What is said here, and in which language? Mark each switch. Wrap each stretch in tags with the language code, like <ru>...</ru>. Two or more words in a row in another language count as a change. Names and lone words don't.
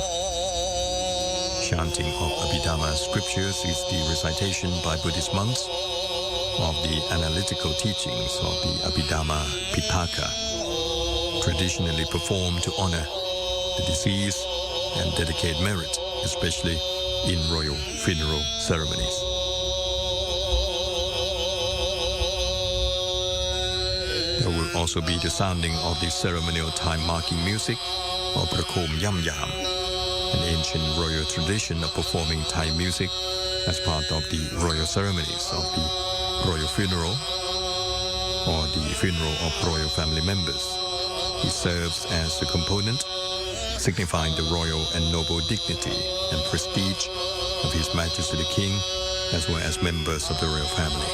<en>Chanting of Abhidhamma scriptures is the recitation by Buddhist monks of the analytical teachings of the Abhidhamma Pitaka, traditionally performed to honor the deceased and dedicate merit, especially in royal funeral ceremonies. There will also be the sounding of the ceremonial time-marking music, or</en> <th>ประโคมย่ำยาม,</th> <en>an ancient royal tradition of performing Thai music as part of the royal ceremonies of the royal funeral or the funeral of royal family members. It serves as a component signifying the royal and noble dignity and prestige of His Majesty the King, as well as members of the royal family.</en>